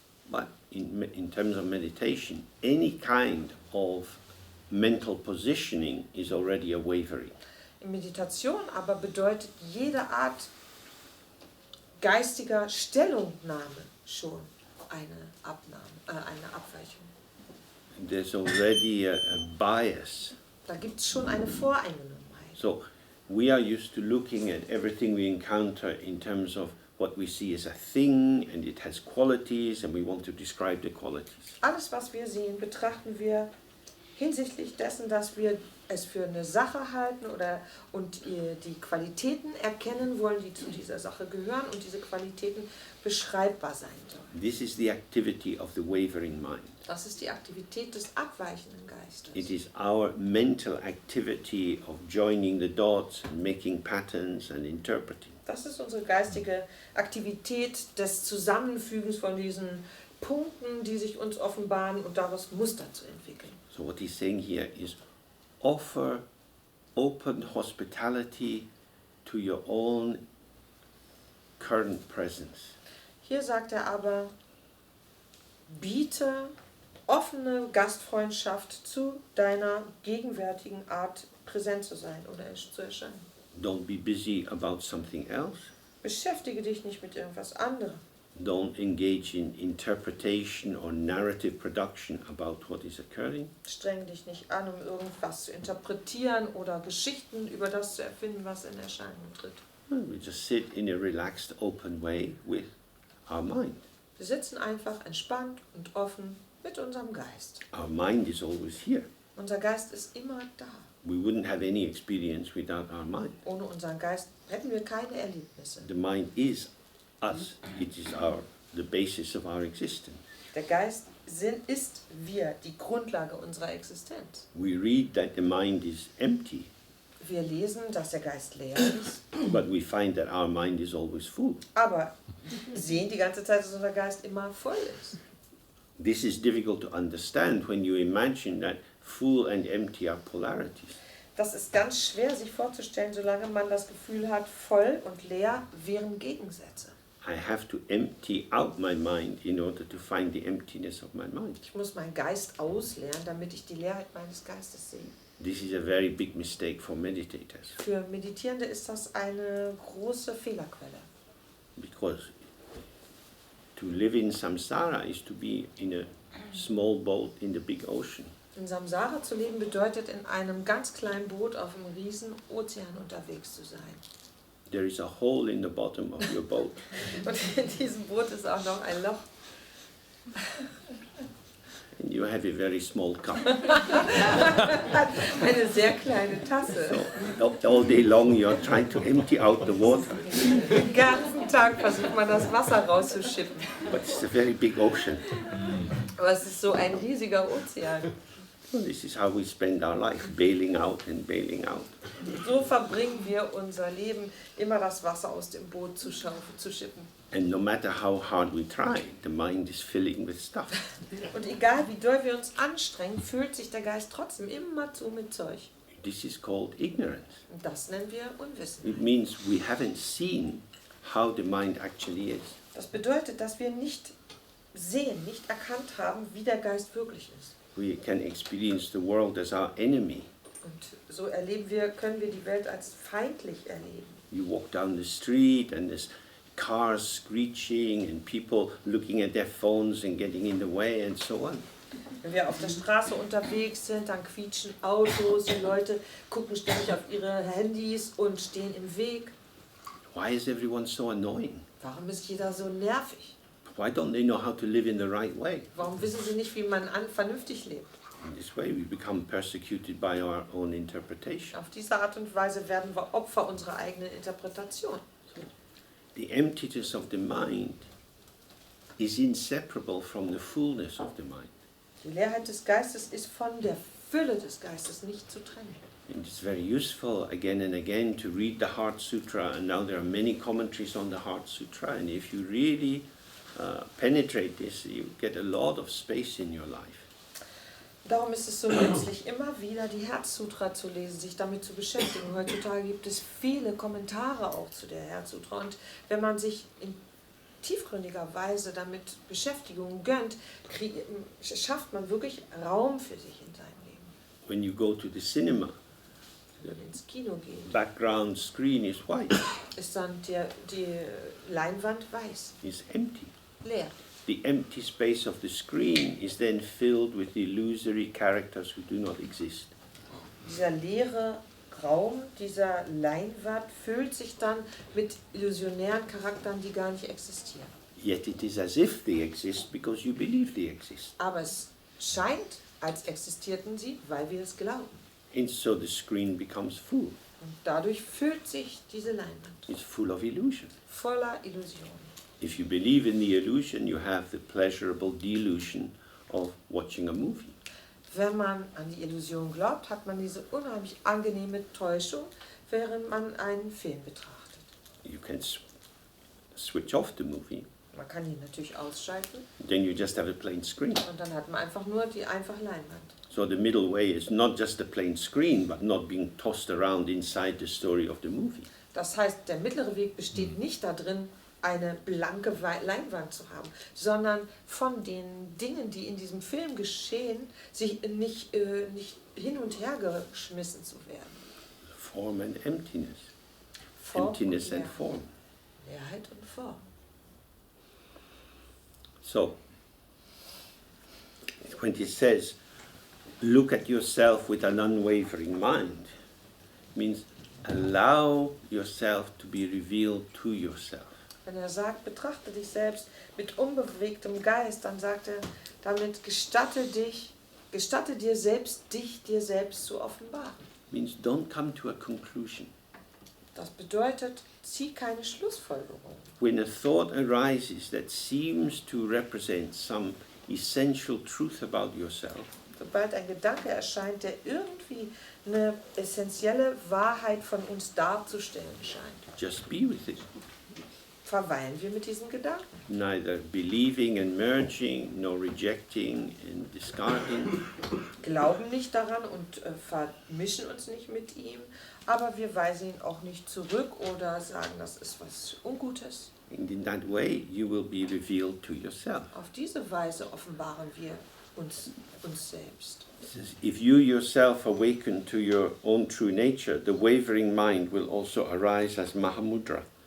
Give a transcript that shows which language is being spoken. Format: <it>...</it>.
<en>But in terms of meditation, any kind of mental positioning is already a wavering.</en> <de>In Meditation aber bedeutet jede Art geistiger Stellungnahme schon eine Abweichung.</de> <en>There's already a bias.</en> <de>Da gibt es schon eine Voreingenommenheit.</de> <en>So we are used to looking at everything we encounter in terms of what we see as a thing, and it has qualities, and we want to describe the qualities.</en> <de>Alles, was wir sehen, betrachten wir hinsichtlich dessen, dass wir es für eine Sache halten und die Qualitäten erkennen wollen, die zu dieser Sache gehören und diese Qualitäten beschreibbar sein sollen.</de> <en>This is the activity of the wavering mind.</en> <de>Das ist die Aktivität des abweichenden Geistes.</de> <en>It is our mental activity of joining the dots and making patterns and interpreting.</en> <de>Das ist unsere geistige Aktivität des Zusammenfügens von diesen Punkten, die sich uns offenbaren und daraus Muster zu entwickeln.</de> <en>So what he's saying here is offer open hospitality to your own current presence.</en> <de>Hier sagt er aber, biete offene Gastfreundschaft zu deiner gegenwärtigen Art präsent zu sein oder zu erscheinen.</de> <en>Don't be busy about something else.</en> <de>Beschäftige dich nicht mit irgendwas anderem.</de> <en>Don't engage in interpretation or narrative production about what is occurring.</en> <de>Streng dich nicht an, um irgendwas zu interpretieren oder Geschichten über das zu erfinden, was in Erscheinung tritt.</de> <en>We just sit in a relaxed, open way with our mind.</en> <de>Wir sitzen einfach entspannt und offen mit unserem Geist.</de> <en>Our mind is always here.</en> <de>Unser Geist ist immer da.</de> <en>We wouldn't have any experience without our mind.</en> <de>Ohne unseren Geist hätten wir keine Erlebnisse.</de> <en>The mind is us. It is the basis of our existence.</en> <de>Der Geist ist wir, die Grundlage unserer Existenz.</de> <en>We read that the mind is empty,</en> <de>Wir lesen, dass der Geist leer ist,</de> <en>but we find that our mind is always full.</en> <de>aber sehen die ganze Zeit, dass unser Geist immer voll ist.</de> <en>This is difficult to understand when you imagine that full and empty are polarities.</en> <de>Das ist ganz schwer sich vorzustellen, solange man das Gefühl hat, voll und leer wären Gegensätze.</de> <en>I have to empty out my mind in order to find the emptiness of my mind.</en> <de>Ich muss meinen Geist ausleeren, damit ich die Leerheit meines Geistes sehe.</de> <en>This is a very big mistake for meditators,</en> <de>Für Meditierende ist das eine große Fehlerquelle.</de> <en>because To live in samsara is to be in a small boat in the big ocean.</en> <de>In Samsara zu leben bedeutet, in einem ganz kleinen Boot auf einem riesen Ozean unterwegs zu sein.</de> <en>There is a hole in the bottom of your boat.</en> <de>Und in diesem Boot ist auch noch ein Loch.</de> <en>And you have a very small cup.</en> <de>Eine sehr kleine Tasse.</de> <en>So all day long you're trying to empty out the water.</en> <de>Den ganzen Tag versucht man das Wasser rauszuschippen.</de> <en>But it's a very big ocean.</en> <de>Aber es ist so ein riesiger Ozean.</de> <en>Well, this is how we spend our life, bailing out and bailing out.</en> <de>So verbringen wir unser Leben, immer das Wasser aus dem Boot zu schippen.</de> <en>And no matter how hard we try, the mind is filling with stuff.</en> <de>Und egal wie doll wir uns anstrengen, füllt sich der Geist trotzdem immer zu mit Zeug.</de> <en>This is called ignorance.</en> <de>Und das nennen wir Unwissen.</de> <en>It means we haven't seen how the mind actually is.</en> <de>Das bedeutet, dass wir nicht sehen, nicht erkannt haben, wie der Geist wirklich ist.</de> <en>We can experience the world as our enemy.</en> <de>Und so können wir die Welt als feindlich erleben.</de> <en>You walk down the street and there's cars screeching and people looking at their phones and getting in the way and so on.</en> <de>Wenn wir auf der Straße unterwegs sind, dann quietschen Autos, die Leute gucken ständig auf ihre Handys und stehen im Weg.</de> <en>Why is everyone so annoying?</en> <de>Warum ist jeder so nervig?</de> <en>Why don't they know how to live in the right way?</en> <de>Warum wissen sie nicht, wie man vernünftig lebt?</de> <en>In this way we become persecuted by our own interpretation.</en> <de>Auf diese Art und Weise werden wir Opfer unserer eigenen Interpretation.</de> <en>The emptiness of the mind is inseparable from the fullness of the mind.</en> <de>Die Leerheit des Geistes ist von der Fülle des Geistes nicht zu trennen.</de> <en>And it's very useful again and again to read the Heart Sutra, and now there are many commentaries on the Heart Sutra, and if you really penetrate this, you get a lot of space in your life.</en> <de>Darum ist es so nützlich, immer wieder die Herzsutra zu lesen, sich damit zu beschäftigen. Heutzutage gibt es viele Kommentare auch zu der Herzsutra. Und wenn man sich in tiefgründiger Weise damit Beschäftigung gönnt, schafft man wirklich Raum für sich in seinem Leben.</de> <en>When you go to the cinema,</en> <de>Wenn man ins Kino geht,</de> <en>background screen is white,</en> <de>ist dann die Leinwand weiß,</de> <en>is empty.</en> <de>leer.</de> <en>The empty space of the screen is then filled with illusory characters who do not exist.</en> <de>Dieser leere Raum, dieser Leinwand füllt sich dann mit illusionären Charakteren, die gar nicht existieren.</de> <en>Yet it is as if they exist because you believe they exist.</en> <de>Aber es scheint, als existierten sie, weil wir es glauben.</de> <en>And so the screen becomes full.</en> <de>Und dadurch füllt sich diese Leinwand</de> <en>It's full of illusion.</en> <de>voller Illusionen.</de> <en>If you believe in the illusion, you have the pleasurable delusion of watching a movie.</en> <de>Wenn man an die Illusion glaubt, hat man diese unheimlich angenehme Täuschung, während man einen Film betrachtet.</de> <en>You can switch off the movie,</en> <de>Man kann ihn natürlich ausschalten</de> <en>then you just have a plain screen.</en> <de>und dann hat man einfach nur die einfache Leinwand.</de> <en>So the middle way is not just a plain screen, but not being tossed around inside the story of the movie.</en> <de>Das heißt, der mittlere Weg besteht nicht darin, eine blanke Leinwand zu haben, sondern von den Dingen, die in diesem Film geschehen, sich nicht hin und her geschmissen zu werden.</de> <en>Form and emptiness.</en> <de>Form</de> <en>Emptiness</en> <de>und</de> <en>and form.</en> <de>Leerheit und Form.</de> <en>So, when it says, look at yourself with an unwavering mind, means allow yourself to be revealed to yourself.</en> <de>Wenn er sagt, betrachte dich selbst mit unbewegtem Geist, dann sagt er, damit gestatte dir selbst, dich dir selbst zu offenbaren.</de> <en>Means don't come to a conclusion.</en> <de>Das bedeutet, zieh keine Schlussfolgerung.</de> <en>When a thought arises that seems to represent some essential truth about yourself,</en> <de>Sobald ein Gedanke erscheint, der irgendwie eine essentielle Wahrheit von uns darzustellen scheint,</de> <en>just be with it.</en> <de>verweilen wir mit diesem Gedanken.</de> <en>Neither believing and merging, nor rejecting and discarding.</en> <de>Glauben nicht daran und vermischen uns nicht mit ihm, aber wir weisen ihn auch nicht zurück oder sagen, das ist was Ungutes.</de> <en>And in that way, you will be revealed to yourself.</en> <de>Auf diese Weise offenbaren wir uns selbst.</de> <en>It says, if you yourself awaken to your own true nature, the wavering mind will also arise as Mahamudra.</en>